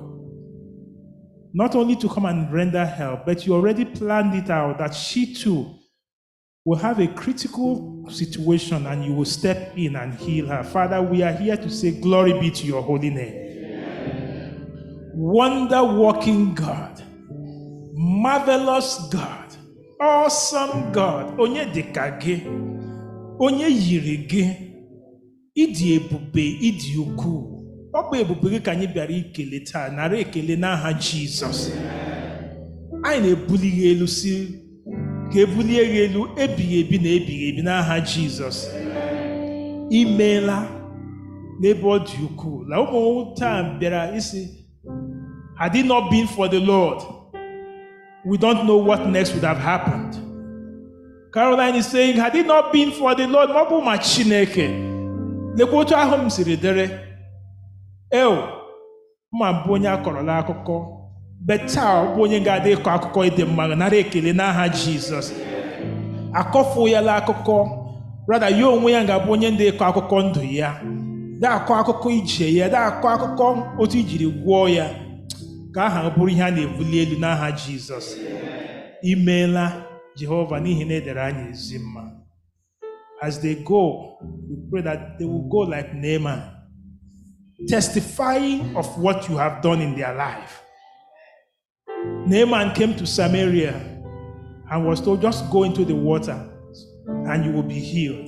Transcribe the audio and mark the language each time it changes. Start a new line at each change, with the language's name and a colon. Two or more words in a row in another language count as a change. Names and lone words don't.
English: Not only to come and render help, but you already planned it out that she too will have a critical situation and you will step in and heal her. Father, we are here to say glory be to your holy name. Wonder-working God, marvelous God, awesome God,
Igbo: onye dịka gị, onye yiri gị, ịdị ebube, ịdị ukwuu. Ọ bụ ebube gị ka anyị bịara ikele taa, nara ekele n'aha Jizọs. Anyị na-ebuli gị elu si ka ebulie gị elu ebighị ebi na ebighị ebi n'aha Jizọs. Imeela n'ebe ọ dị ukwuu. La ụmụ taa bịara isi,
English: had it not been for the Lord, we don't know what next would have happened. Caroline is saying, had it not been for the Lord,
Igbo: ma ọ bụ ma Chineke, lekwa otu ahụ m siri dere, ma bụ onye akọrọla akụkọ, beta ọ bụ onye ga-adị ịkọ akụkọ ịdị mma, nara ekele n'aha Jizọs. Akọfu ya la akụkọ, rather ya onwe ya ga-abụ onye ndị ịkọ akụkọ ndụ ya, da akọ akụkọ ije ya, da akọ akụkọ otu ijiri gwọọ ya, ka aha bụrụ ihe a na-ebuli elu n'aha Jizọs. Imeela Jehova n'ihi na edere anyị ezi mma.
English: As they go, we pray that they will go like Naaman, testifying of what you have done in their life. Naaman came to Samaria and was told, just go into the water and you will be healed.